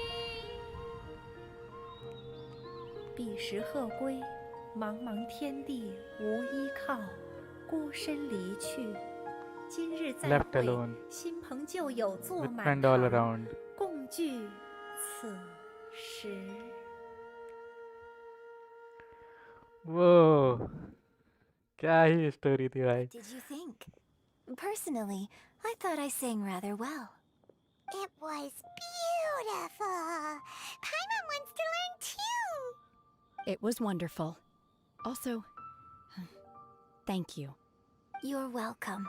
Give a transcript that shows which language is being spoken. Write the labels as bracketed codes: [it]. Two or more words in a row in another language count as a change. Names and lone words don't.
[zh] 彼时鹤归，茫茫天地无依靠。孤身离去，今日再会，新朋旧友坐满堂，共聚此时。 [hi] वो क्या ही स्टोरी थी भाई. [en] Did you think? Personally, I thought I sang rather well. It was beautiful. Paimon wants to learn too. It was wonderful. Also, thank you. You're welcome.